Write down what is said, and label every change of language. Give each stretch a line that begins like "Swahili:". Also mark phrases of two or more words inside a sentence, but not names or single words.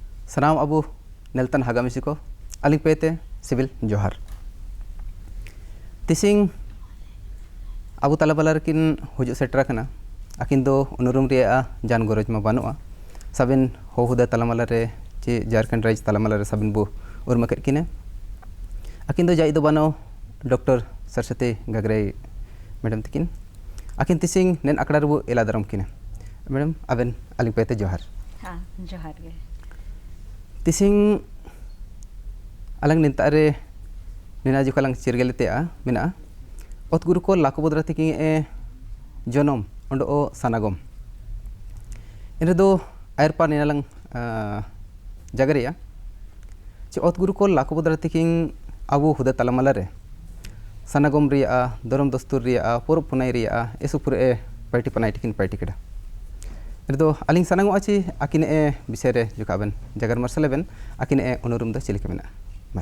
Ho: सनाम अबू नेल्तन हागामिसी को अलिंग पेते सिविल जोहार तिसिंग अबू तलाबला किन हुजु सेटरा कना अकिन दो उनुरुम रिया जान गरज मा बानुआ साबिन हो हुदा तलामला रे चे झारखंड राज्य तलामला रे साबिन बो उर्मा केट किने अकिन दो जाई दो बानो डॉक्टर सरस्वती गगराई मैडम तकिन अकिन तिसिंग नेन अकड़ा रबो एला दरम किने मैडम अबेन अलिंग पेते जोहार हाँ जोहार गे तिसिंग अलंग निंतारे निना जुकालंग चिरगेलेते आ मिना ओत गुरु को लाको बदरा तिकिंग ए जनम ओंडो ओ सनागम इने दो आयरपा निनालंग जगरिया चे ओत गुरु को लाको बदरा तिकिंग अबू हुदा तलामला रे सनागम रिया दरम दस्तूर रिया पोर पुनाई रिया एसुपुर ए पार्टी पनाई टिकिन पार्टी केडा इदो अलिंग सनागो आची आकिन ए बिसेरे जुकाबन जगर मरसलेबन आकिन ए उनुरुम द चिलिके मेना मार